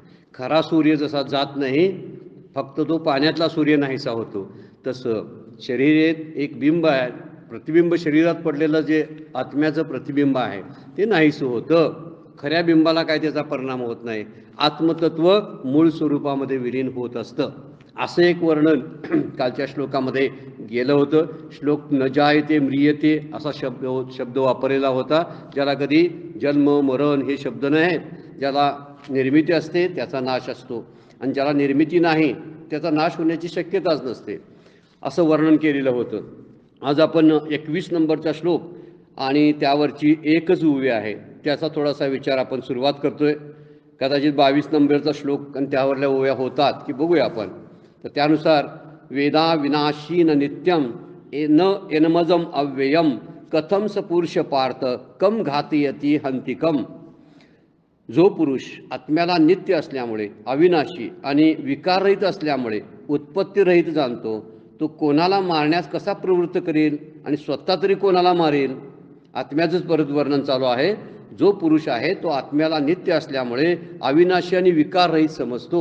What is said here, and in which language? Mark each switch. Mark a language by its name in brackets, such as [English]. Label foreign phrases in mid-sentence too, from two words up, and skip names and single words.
[Marathi] खरा सूर्य जसा जात नाही, फक्त तो पाण्यातला सूर्य नाहीसा होतो, तसं शरीरात एक बिंब आहे, प्रतिबिंब शरीरात पडलेलं जे आत्म्याचं प्रतिबिंब आहे ते नाहीसं होतं। खऱ्या बिंबाला काय त्याचा परिणाम होत नाही, आत्मतत्व मूळ स्वरूपामध्ये विलीन होत असतं। असं एक वर्णन कालच्या श्लोकामध्ये गेलं होतं। श्लोक [Sanskrit] न जायते म्रियते [Marathi] असा शब्द वापरलेला होता, ज्याला कधी जन्म मरण हे शब्द नाहीत। ज्याला निर्मिती असते त्याचा नाश असतो आणि ज्याला निर्मिती नाही त्याचा नाश होण्याची शक्यताच नसते, असं वर्णन केलेलं होतं। आज आपण 21 नंबरचा श्लोक आणि त्यावरची एकच ओवी आहे त्याचा थोडासा विचार आपण सुरुवात करतोय। कदाचित 22 नंबरचा श्लोक आणि त्यावरल्या ओव्या होतात की बघूया आपण। तर त्यानुसार [Sanskrit] वेदा विनाशीन नित्यम न एनमजम अव्ययम, कथम स पुरुष पार्थ कम घातयती हंतिकम। [Marathi] जो पुरुष आत्म्याला नित्य असल्यामुळे, अविनाशी आणि विकाररहित असल्यामुळे उत्पत्तीरहित जाणतो, तो कोणाला मारण्यास कसा प्रवृत्त करेल आणि स्वतः तरी कोणाला मारेल। आत्म्याचंच परत वर्णन चालू आहे। जो पुरुष आहे तो आत्म्याला नित्य असल्यामुळे अविनाशी आणि विकाररहित समजतो।